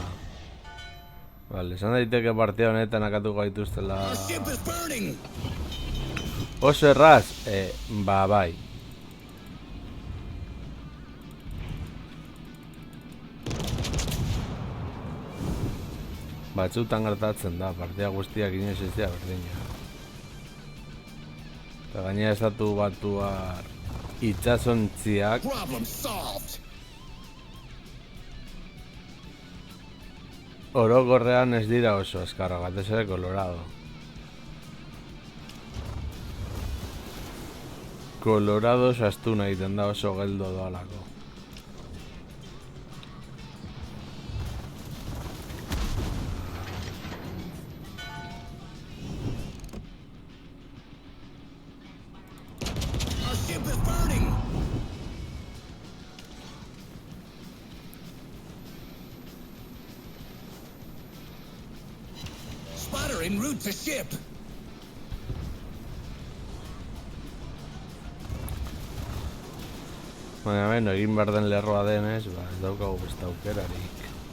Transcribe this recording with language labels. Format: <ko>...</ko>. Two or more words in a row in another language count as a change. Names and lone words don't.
<eu>Vale, esan daiteke partida honetan akatuko gaituztela...</eu> <en>Our ship is burning.</en> <eu>Oso erraz, ba bai. Batzutan gertatzen da, partida guztiak inoiz ez dira berdina. Eta gainera Estatu Batuar itsasontziak</eu> <en>Problem solved.</en> <eu>orokorrean ez dira oso azkarra, batez ere Colorado. Colorado sastuna egiten da oso geldo doalako.</eu> <en>Our ship is burning. Spotter en route to ship.</en> <eu>Baina beno, egin behar den lerroa denez, ba, ez daukagu beste aukerarik.</eu>